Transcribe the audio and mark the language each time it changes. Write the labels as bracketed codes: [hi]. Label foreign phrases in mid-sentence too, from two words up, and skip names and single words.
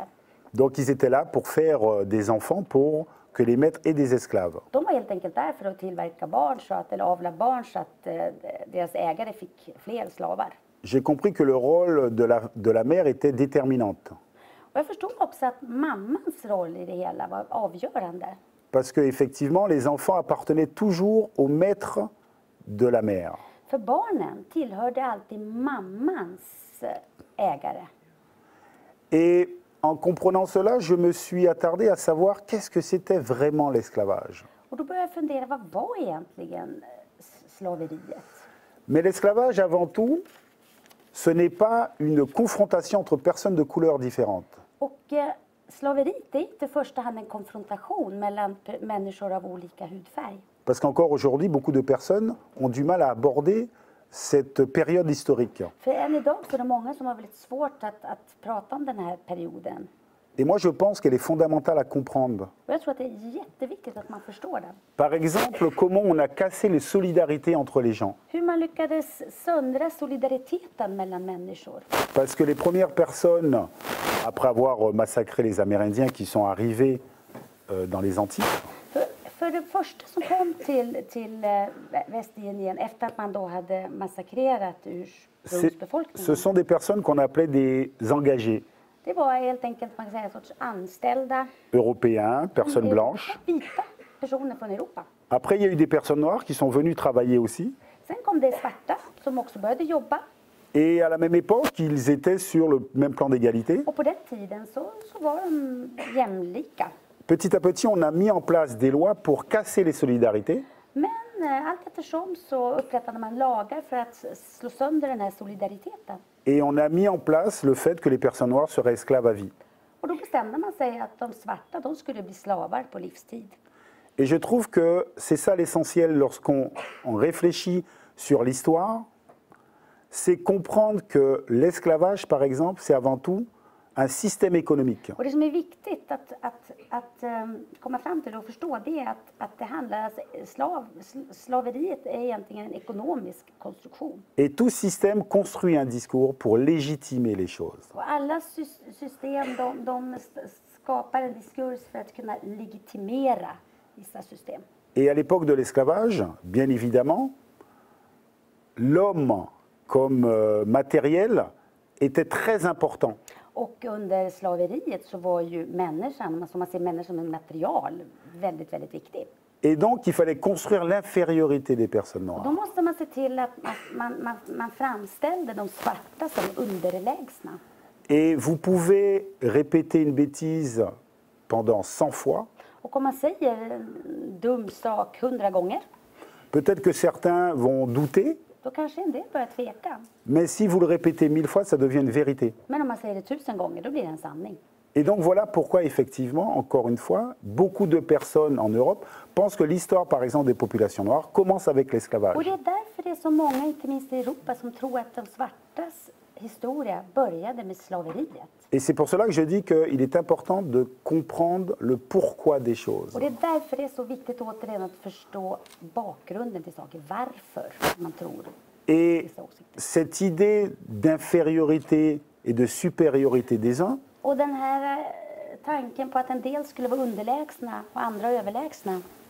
[fr] Donc ils étaient là pour faire des enfants pour que les maîtres aient des esclaves. [sv] De var helt enkelt där för att tillverka barn, eller avla barn så att deras ägare fick fler slavar. [fr] J'ai compris que le rôle de la mère était déterminante. [sv] Och jag förstod också att mammans roll i det hela var avgörande. [fr] Parce qu'effectivement, les enfants appartenaient toujours au maître de la mère. [sv] För barnen tillhörde alltid mammans ägare. [fr] Et en comprenant cela, je me suis attardé à savoir qu'est-ce que c'était vraiment l'esclavage. [sv] Och då började jag fundera, vad var egentligen slaveriet? [fr] Mais l'esclavage, avant tout, ce n'est pas une confrontation entre personnes de couleurs différentes. [sv] Och slaveriet är inte i första hand en konfrontation mellan människor av olika hudfärg. [fr] Parce qu'encore aujourd'hui, beaucoup de personnes ont du mal à aborder cette période historique. [sv] För än idag så är det många som har väldigt svårt att prata om den här perioden. [fr] Et moi, je pense qu'elle est fondamentale à comprendre. [sv] Och jag tror att det är jätteviktigt att man förstår den. [fr] Par exemple, comment on a cassé les solidarités entre les gens. [sv] Hur man lyckades söndra solidariteten mellan människor. [fr] Parce que les premières personnes, après avoir massacré les Amérindiens qui sont arrivés dans les Antilles, [sv] För det första som kom till Västindien efter att man då hade massakrerat ursprungsbefolkningen. [fr] ce sont des personnes qu'on appelait des engagés. [sv] Det var helt enkelt man kan säga, en sorts anställda. [fr] Européens, personnes blanches. [sv] Vita personer från Europa. [fr] Après, il y a eu des personnes noires qui sont venues travailler aussi. [sv] Sen kom det svarta som också började jobba. [fr] Et à la même époque, ils étaient sur le même plan d'égalité. [sv] Och på den tiden så var de jämlika. [fr] Petit à petit, on a mis en place des lois pour casser les solidarités. [sv] Men allt eftersom så upprättade man lagar för att slå sönder den här solidariteten. [fr] Et on a mis en place le fait que les personnes noires seraient esclaves à vie. [sv] Och då bestämde man sig att de svarta, de skulle bli slavar på livstid. [fr] Et je trouve que c'est ça l'essentiel lorsqu'on réfléchit sur l'histoire, c'est comprendre que l'esclavage, par exemple, c'est avant tout un système économique. [sv] Och det som är viktigt att komma fram till och förstå, det är att det handlar, alltså, slaveriet är egentligen en ekonomisk konstruktion. [fr] Et tout système construit un discours pour légitimer les choses. [sv] Och alla system, de skapar en diskurs för att kunna legitimera vissa system. [fr] Et à l'époque de l'esclavage, bien évidemment, l'homme comme matériel était très important. [sv] Och under slaveriet så var ju människan, som man ser människan som en material, väldigt, väldigt viktig. [fr] Et donc, il fallait construire l'infériorité des personnes [sv] Och då [fr] noires. [sv] måste man se till att man framställde de svarta som underlägsna. [fr] Et vous pouvez répéter une bêtise pendant 100 fois. [sv] Och om man säger en dum sak 100 gånger, [fr] Peut-être que certains vont douter, [sv] då kanske en del börjar tveka. [fr] mais si vous le répétez 1000 fois, ça devient une vérité. [sv] Men om man säger det 1000 gånger, då blir det en sanning. [fr] Et donc voilà pourquoi, effectivement, encore une fois, beaucoup de personnes en Europe pensent que l'histoire, par exemple, des populations noires commence avec [sv] Och [fr] l'esclavage. [sv] det är därför det är så många, inte minst i Europa, som tror att de svartas historia började med slaveriet. [fr] Et c'est pour cela que je dis qu'il est important de comprendre le pourquoi des choses. [sv] Och det är därför det är så viktigt återigen att förstå bakgrunden till saker, varför man tror [fr] Et [sv] vissa åsikter. [fr] cette idée d'infériorité et de supériorité des uns, [sv] Och den här tanken på att en del skulle vara underlägsna och andra överlägsna,